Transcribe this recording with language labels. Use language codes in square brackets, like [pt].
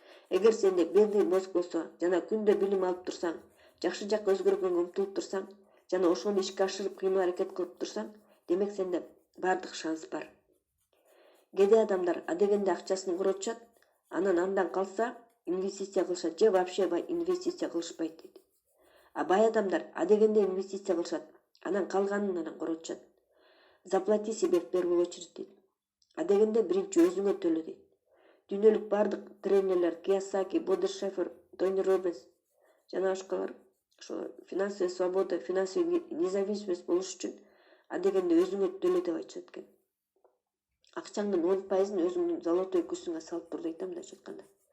[ky] Эгер сенде [ru] бедный мозг [ky] болсо, жана күндө билим алып турсаң, жакшы жакка өзгөргөнгө умтулуп турсаң, жана ошону ишке ашырып кыймыл аракет кылып турсаң, демек сенде бардык шанс бар. Кедей адамдар адегенде акчасын коротушат, андан калса инвестиция кылышат, же вообще инвестиция кылышпайт дейт. А бай адамдар адегенде инвестиция кылышат, анан калганын анан коротушат. [ru] Заплати себе в первую очередь [ky] дейт. Адегенде биринчи өзүңө төлө дейт. Дүйнөлүк бардык тренерлер, Киясаки, Бодершефер, Тони Роббинс жана башкалар ошо [ru] финансовая свобода, финансовый независимость [ky] болуш үчүн адегенде өзүңө төлө деп айтышат экен. Акчаңдын 10%-ын өзүңдүн золотой көсүңө салып тур дейт мындайча айтканда.